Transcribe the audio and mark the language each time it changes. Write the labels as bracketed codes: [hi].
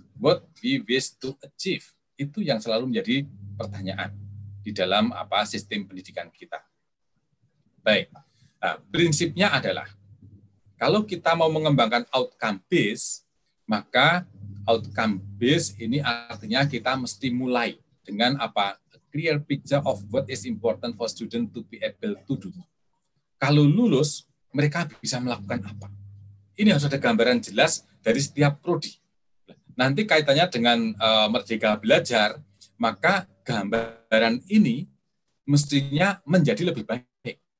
[en] What we wish to achieve, [id] itu yang selalu menjadi pertanyaan di dalam sistem pendidikan kita. Baik. Nah, prinsipnya adalah kalau kita mau mengembangkan outcome base, maka outcome base ini artinya kita mesti mulai dengan apa? [en] Clear picture of what is important for student to be able to do. [id] Kalau lulus, mereka bisa melakukan apa? Ini harus ada gambaran jelas dari setiap prodi. Nanti kaitannya dengan Merdeka Belajar, maka gambaran ini mestinya menjadi lebih baik.